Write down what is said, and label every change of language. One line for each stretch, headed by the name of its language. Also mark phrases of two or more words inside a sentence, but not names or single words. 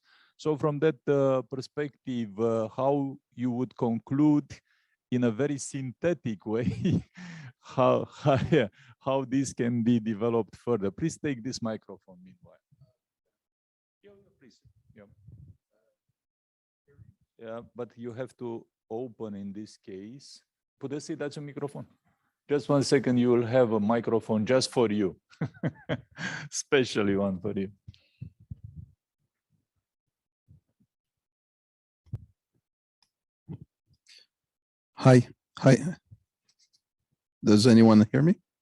English: So from that perspective, how you would conclude in a very synthetic way how this can be developed further? Please take this microphone meanwhile. Please. Yeah, but you have to open in this case.
Romanian: Puteți să-i dați un microfon?
English: Just 1 second, you will have a microphone just for you. Especially one for you. Hi. Does anyone hear me?